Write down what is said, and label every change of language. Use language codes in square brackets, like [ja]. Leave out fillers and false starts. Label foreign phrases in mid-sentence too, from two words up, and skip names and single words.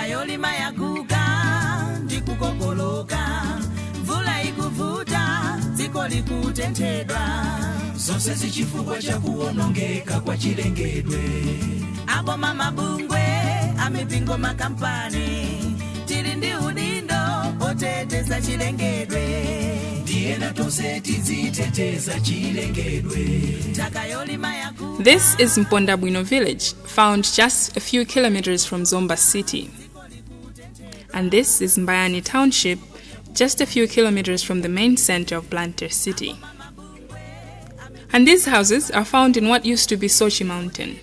[ny] yolima yakuka ndikukokoloka mvula ikuvuta dziko likutenthedwa zonse zichifukwa cha kuwonongeka kwa chilengedwe abo mama bungwe amipingo makampani tili ndi udindo oteteza chilengedwe ndiena tonse tiziteteza chilengedwe ntaka yolima yakuka. [en] This is Mpondabwino village, found just a few kilometers from Zomba city. And this is Mbayani township, just a few kilometers from the main center of Blantyre city. And these houses are found in what used to be Sochi Mountain.